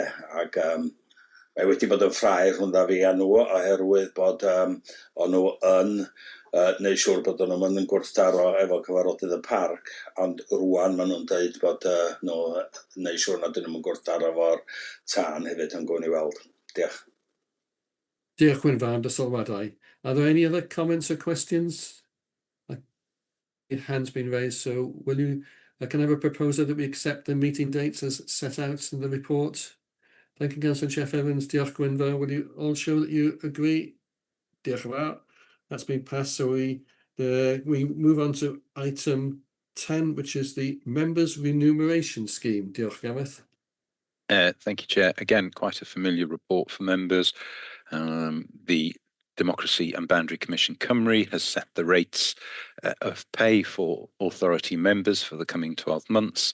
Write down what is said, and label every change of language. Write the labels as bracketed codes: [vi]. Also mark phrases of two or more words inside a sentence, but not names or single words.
[cy] Ac mae wedi bod yn ffrae rhwng fi a nhw oherwydd bod o'n nhw yn neud siŵr bod nhw'n mynd yn gwrthdaro efo cyfarfodydd y parc, ond rwan maen nhw'n dweud bod nhw'n neud siŵr nad ydyn nhw'n gwrthdaro efo'r tân hefyd yn gwyn i weld. Diolch. Diolch, Gwynfor, am dy sylwadau. [en] Are there any other comments or questions? Your hand's been raised, so will you, can I have a proposal that we accept the meeting dates as set out in the report? Thank you, Councillor Jeff Evans. Diolch, Gwynfor. Will you all show that you agree? [cy] Diolch yn fawr. [en] That's been passed, so we move on to item 10, which is the Members' Remuneration Scheme. [cy] Diolch, Gareth. [en] Thank you, Chair. Again, quite a familiar report for members. The Democracy and Boundary Commission Cymru has set the rates of pay for authority members for the coming 12 months.